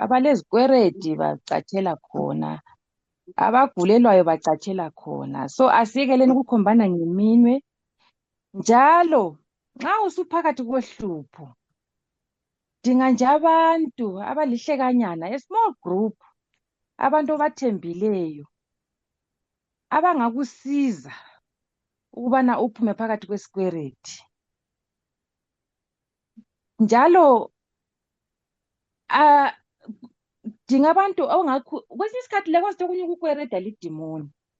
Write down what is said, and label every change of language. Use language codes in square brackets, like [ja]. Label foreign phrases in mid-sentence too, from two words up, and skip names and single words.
[nd] Abalezikwelede bacathela khona, abagulelwayo bacathela khona. So asiyekeleni ukukhombana ngeminwe. Njalo nxa usuphakathi kohlupho dinga nje abantu abalihlekanyana, [en] a small group, [nd] abantu obathembileyo abangakusiza ukubana uphume phakathi kwesikwelede. Njalo dinga abantu kwesinye isikhathi lekho okunye ukukwereda lidimoni.